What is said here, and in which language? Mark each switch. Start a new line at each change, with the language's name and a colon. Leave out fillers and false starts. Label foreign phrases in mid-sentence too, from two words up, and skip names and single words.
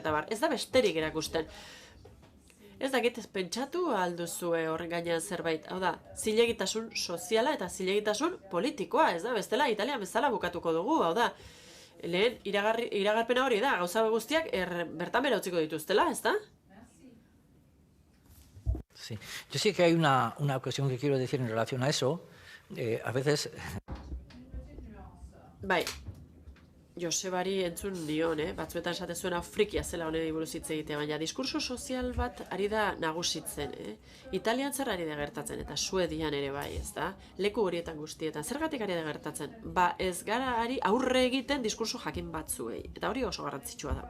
Basque: Ez da besterik erakusten. Ez dakit, pentsatu alduzue horren gainean zerbait, hau da, zilegitasun soziala eta zilegitasun politikoa, ez da, bestela Italia bezala bukatuko dugu, hau da, lehen iragarpena hori da, gauza guztiak bertan bera utziko dituztela, ez da?
Spanish: Sí, yo sí que hay una cuestión que quiero decir en relación a eso, a veces...
Basque: Bai, Josebari entzun nion, batzuetan esate zuen frikia zela honei buruz hitz egitea, baina diskurso sozial bat ari da nagusitzen, Italian zer ari da gertatzen, eta Suedian ere bai, ez da? Leku horietan guztietan, zergatik ari da gertatzen? Ez gara ari aurre egiten diskurso jakin batzuei, eta hori oso garrantzitsua da.